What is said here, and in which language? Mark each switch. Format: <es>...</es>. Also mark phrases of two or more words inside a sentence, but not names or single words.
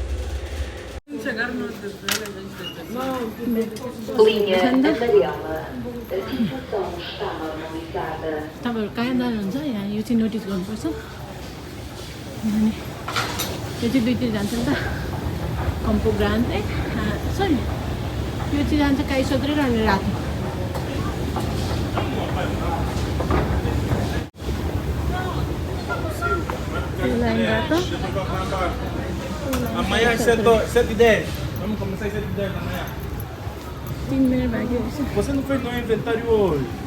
<ne>तपाईँहरू कहाँ जानुहुन्छ यहाँ यो चाहिँ नोटिस गर्नुपर्छ। अनि यो चाहिँ दुईतिर जान्छ नि त कम्पुरगान्ती सरी यो चाहिँ जान्छ काइसुद्रे र अनि राति।</ne> <pt>Amanhã às 7h10. Vamos começar às 7h10 da manhã.</pt> <ne>3 minutes बाँकी रहेछ।</ne> <pt>Você não fez nenhum inventário hoje?</pt>